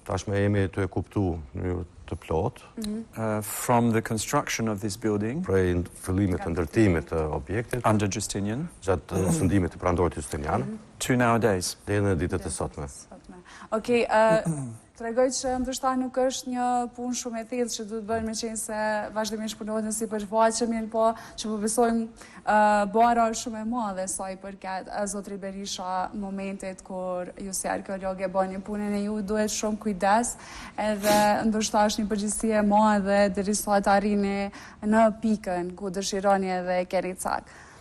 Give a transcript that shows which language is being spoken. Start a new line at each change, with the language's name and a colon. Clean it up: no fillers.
Albanian: Tashmë jemi të e kuptuar në mënyrë të plotë
English: from the construction of this building
Albanian: prej fillimit të ndërtimit të objektit
English: under Justinian
Albanian: gjatë sundimit të perandorit Justinian
English: to nowadays.
Albanian: deri në ditët e sotme. Okej, tregoj që ndoshta nuk është një punë shumë e thellë që duhet bërë, meqense se vazhdimisht punohet në sipërfaqe, mirë po që po besojmë bara është shumë e madhe sa I përket zotri Berisha momentet kur ju si arkeologë bëni punën e ju, duhet shumë kujdes, edhe ndoshta është një përgjegjësi e madhe derisa të arrini në pikën ku dëshironi edhe keni cak.